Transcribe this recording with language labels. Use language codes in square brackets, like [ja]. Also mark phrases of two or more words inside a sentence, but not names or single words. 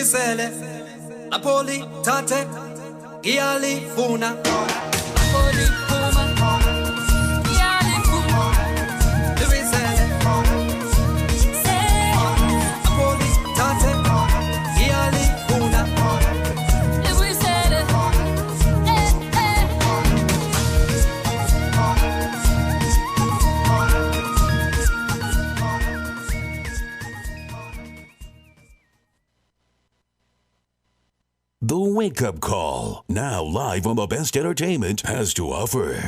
[en] Sele, Napoli, Tate, Giali, Funa. Napoli, Fuma, Giali, Funa. Louis Sele, Napoli, Tate, Giali, Funa. Louis Sele, The Wake Up Call, now live on the best entertainment has to offer.